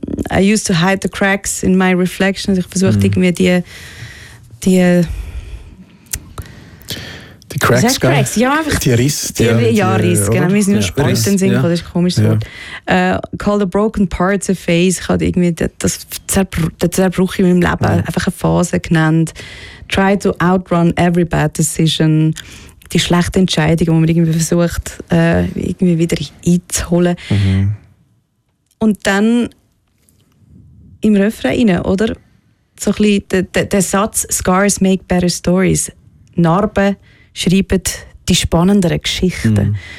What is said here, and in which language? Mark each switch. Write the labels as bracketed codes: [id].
[en] I used to hide the cracks in my reflection. [de] Ich versuche irgendwie die [en] Cracks, Cracks? [de] Ja, einfach die Risse. Ja, Risse. Genau, wir sind nur Sporten singen, das ist ein komisches Wort. [en] Call the broken parts a phase. [de] Ich habe irgendwie den Zerbruch in meinem Leben einfach eine Phase genannt. [en] Try to outrun every bad decision. [de] Die schlechte Entscheidung, die man irgendwie versucht, irgendwie wieder einzuholen. Mhm. Und dann im Refrain, oder? So ein bisschen der Satz [en] «Scars make better stories». [de] Narben schreiben die spannenderen Geschichten. Mhm.